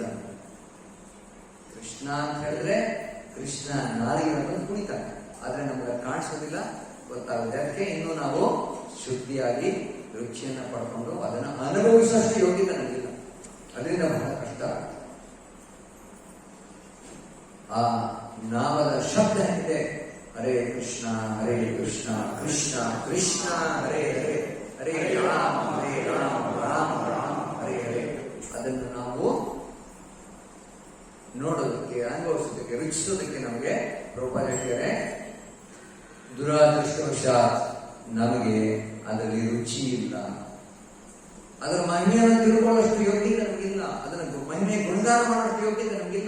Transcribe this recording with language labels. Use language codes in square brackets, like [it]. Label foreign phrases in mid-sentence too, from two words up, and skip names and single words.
[kn] ಕೃಷ್ಣ ಅಂತ ಹೇಳಿದ್ರೆ ಕೃಷ್ಣ ನಾರಿಗಳನ್ನು ಕುಣಿತಾನೆ, ಆದ್ರೆ ನಮಗೆ ಕಾಣಿಸೋದಿಲ್ಲ, ಗೊತ್ತಾಗುತ್ತೆ. ಅದಕ್ಕೆ ಇನ್ನು ನಾವು ಶುದ್ಧಿಯಾಗಿ ರುಚಿಯನ್ನ ಪಡ್ಕೊಂಡು ಅದನ್ನು ಅನುಭವಿಸುವಷ್ಟು ಯೋಗ್ಯತೆ ನಮಗಿಲ್ಲ. ಅದರಿಂದ ಬಹಳ ಕಷ್ಟ ಆಗುತ್ತೆ. ಆ ನಾಮದ ಶಬ್ದ ಇದೆ, [sa] ಹರೇ ಕೃಷ್ಣ ಹರೇ ಕೃಷ್ಣ ಕೃಷ್ಣ ಕೃಷ್ಣ ಹರೇ ಹರೇ ಹರೇ ರಾಮ ಹರೇ ರಾಮ ರಾಮ ರಾಮ ಹರೇ ಹರೇ. [kn] ಅದನ್ನು ನಾವು ನೋಡೋದಕ್ಕೆ, ಅನುಭವಿಸೋದಕ್ಕೆ, ರುಚಿಸೋದಕ್ಕೆ ನಮಗೆ ಪ್ರಭುಪಾದ ಹೇಳ್ತಾರೆ, ದುರಾದೃಷ್ಟವಶಾತ್ ನಮಗೆ ಅದರಲ್ಲಿ ರುಚಿ ಇಲ್ಲ. ಅದರ ಮಹಿಮೆಯನ್ನು ತಿಳ್ಕೊಳ್ಳುವಷ್ಟು ಯೋಗ್ಯತೆ ನಮಗಿಲ್ಲ. ಅದರ ಮಹಿಮೆ ಗುಣಗಾನ ಮಾಡುವಷ್ಟು ಯೋಗ್ಯತೆ ನಮಗಿಲ್ಲ.